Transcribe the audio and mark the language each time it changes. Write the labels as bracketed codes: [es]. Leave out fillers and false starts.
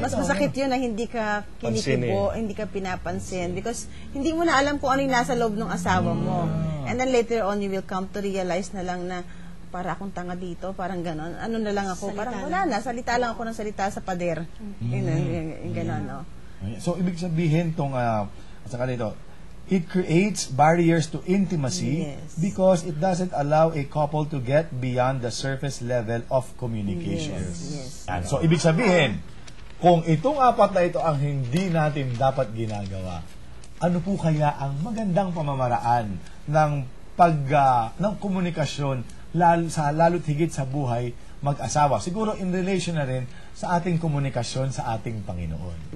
[tl] Mas masakit yun na hindi ka kinikibo, hindi ka pinapansin. Because hindi mo na alam kung ano yung nasa loob ng asawa mo. And then later on, you will come to realize na lang na, para akong tanga dito, parang ganon. Ano na lang ako, parang wala na, salita lang ako ng salita sa pader. Yung ganon, no? [en] So, ibig sabihin tong, saka dito, it creates barriers to intimacy because it doesn't allow a couple to get beyond the surface level of communication. Yes. [tl] Yan. So, ibig sabihin, kung itong 4 na ito ang hindi natin dapat ginagawa, ano po kaya ang magandang pamamaraan ng ng komunikasyon lalo't higit sa buhay mag-asawa? Siguro in relation na rin sa ating komunikasyon sa ating Panginoon.